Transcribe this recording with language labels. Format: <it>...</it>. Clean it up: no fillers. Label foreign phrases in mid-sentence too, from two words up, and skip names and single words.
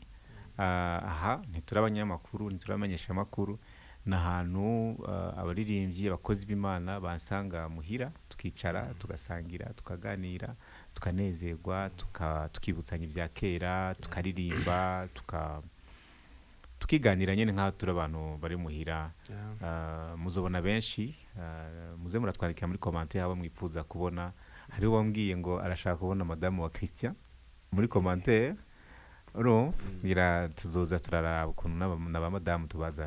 <rn>Aha ntiturabanyamakuru, ntituramenyesha amakuru, n'ahantu abaririmbyi, abakozi b'Imana bansanga muhira, tukicara tugasangira, tukaganira, tukanezerwa, tukibutsanya ibya kera, tukaririmba, tukiganira nyene nk'aho turi abantu bari muhira. Muzobona benshi, muze muratwandikira muri commentaire abo mwipfuza kubona. Hari uwambwiye ngo arashaka kubona madamu wa Christian muri commentaire. Ngira tuzoza turaraba ukuntu n'aba madamu tubazana.</rn>